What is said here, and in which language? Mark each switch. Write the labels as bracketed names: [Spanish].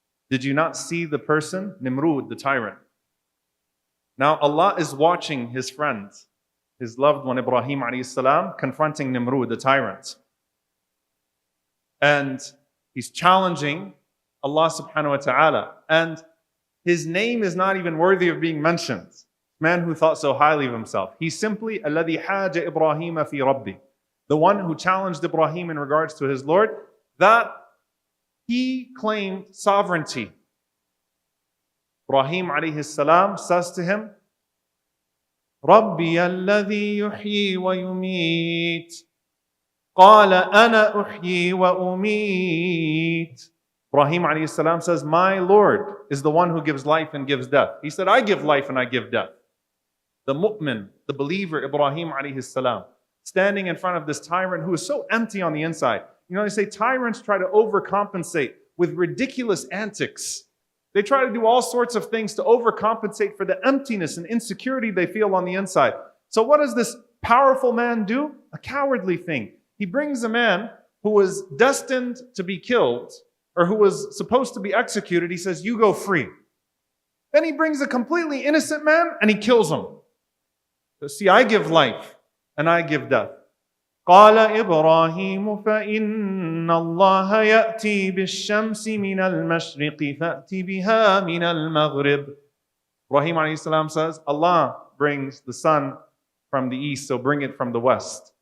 [English] Did you not see the person, Nimrud, the tyrant? Now Allah is watching his friends, his loved one Ibrahim alayhi salam, confronting Nimrud, the tyrant. And he's challenging Allah subhanahu wa ta'ala. And his name is not even worthy of being mentioned. Man who thought so highly of himself. He's simply [Arabic] الَّذِي حَاجَ إِبْرَاهِيمَ فِي رَبِّهِ. [English] The one who challenged Ibrahim in regards to his Lord, that he claimed sovereignty. Ibrahim alayhi salam says to him, [Arabic] رَبِّيَ الَّذِي يُحْيِي وَيُمِيتُ قَالَ أَنَا أُحْيِي وَأُمِيتُ. [English] Ibrahim alayhi salam says, my Lord is the one who gives life and gives death. He said, I give life and I give death. The mu'min, the believer, Ibrahim alayhi salam, standing in front of this tyrant who is so empty on the inside. They say tyrants try to overcompensate with ridiculous antics. They try to do all sorts of things to overcompensate for the emptiness and insecurity they feel on the inside. So what does this powerful man do? A cowardly thing. He brings a man who was destined to be killed, or who was supposed to be executed. He says, you go free. Then he brings a completely innocent man and he kills him. So see, I give life and I give death. [Arabic] قال إبراهيم فإن الله يأتي بالشمس من المشرق فأت بها من المغرب. [English] Ibrahim alayhi salam says, Allah brings the sun from the east, so bring it from the west.